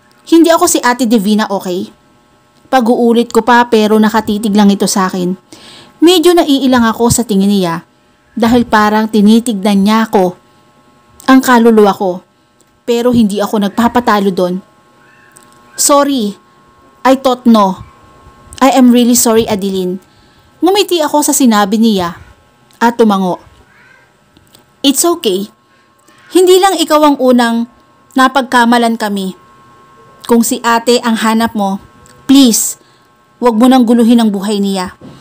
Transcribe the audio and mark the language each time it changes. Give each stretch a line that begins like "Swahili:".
Filipino: Hindi ako si Ate Divina, okay? Pag-uulit ko pa pero nakatitig lang ito sa akin. Medyo naiilang ako sa tingin niya dahil parang tinitignan niya ako, ang kaluluwa ko, pero hindi ako nagpapatalo doon.
English: Sorry, I thought no. I am really sorry, Adeline.
Filipino: Ngumiti ako sa sinabi niya at tumango.
English: It's okay.
Filipino: Hindi lang ikaw ang unang napagkamalan kami. Kung si ate ang hanap mo, please, wag mo nang guluhin ang buhay niya.